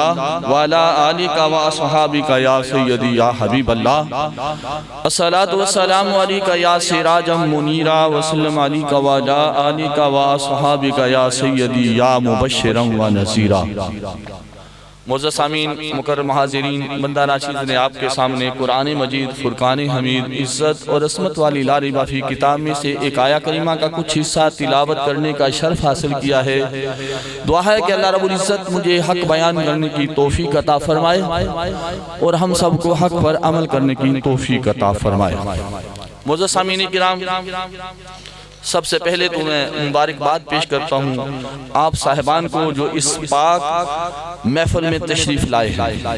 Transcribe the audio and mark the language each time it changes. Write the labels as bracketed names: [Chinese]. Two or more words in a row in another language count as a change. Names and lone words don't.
[Arabic] رسول الله وعلى آلك وأصحابك يا سيدي يا حبيب الله الصلاة والسلام عليك يا سراجا منيرا وسلم عليك وعلى آلك وأصحابك يا سيدي يا مبشرا ونذيرا. [Urdu] معزز سامعین، مکرم حاضرین، بندہ ناشید نے آپ کے سامنے قرآن مجید فرقان حمید عزت اور عصمت والی [Arabic] لا ريب في [Urdu] کتاب میں سے ایک آیہ کریمہ کا کچھ حصہ تلاوت کرنے کا شرف حاصل کیا ہے. دعا ہے کہ اللہ رب العزت مجھے حق بیان کرنے کی توفیق عطا فرمائے اور ہم سب کو حق پر عمل کرنے کی توفیق عطا فرمائے. معزز سامعین کرام، سب سے پہلے تو میں مبارکباد پیش کرتا ہوں آپ صاحبان کو جو اس پاک محفل میں تشریف لائے ہیں.